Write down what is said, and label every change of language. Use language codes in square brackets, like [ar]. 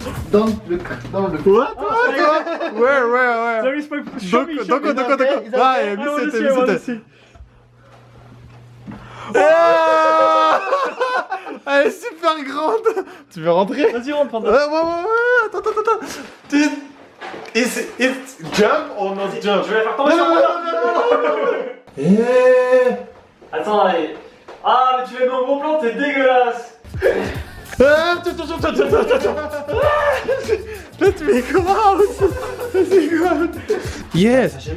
[en] Don't look. Don't look. What? Where? Sorry, show me. [ja] Doko. [en] Is that Ah, okay? [fr] visite. Ah, elle est super grande. Tu veux rentrer? Vas-y, rentre, Panda. Ouais. Attends. [en] Dude, it's jump or not jump? [fr] Je vais la faire tomber sur moi. Eh. Attends, allez. Ah, mais tu l'as mis en gros plan, t'es dégueulasse. [en] Let me go out. Yes.